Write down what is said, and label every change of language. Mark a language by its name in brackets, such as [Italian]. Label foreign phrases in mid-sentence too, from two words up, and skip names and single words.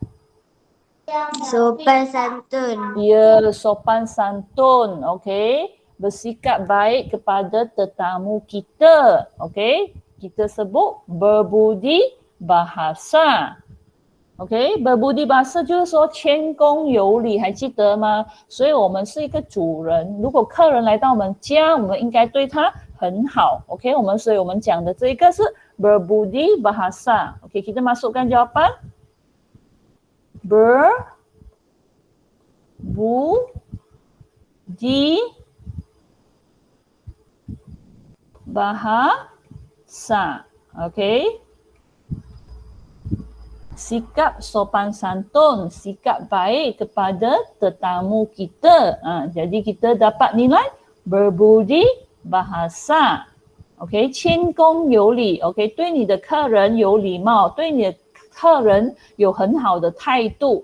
[Malay] Sopan santun. Ya, sopan santun. Okey. Bersikap baik kepada tetamu kita. Okey. Kita sebut berbudi bahasa。OK， berbudi bahasa [Chinese] 就是说谦恭有礼，还记得吗？所以我们是一个主人，如果客人来到我们家，我们应该对他很好。OK， 所以我们讲的这一个是 [Malay] berbudi bahasa。 [Chinese] OK， [Malay] kita masukkan jawapan berbudi bahasa. OK。Sikap sopan santun, sikap baik kepada tetamu kita. Jadi kita dapat nilai berbudi bahasa. [Chinese] OK， 谦恭有礼。OK， 对你的客人有礼貌，对你的客人有很好的态度。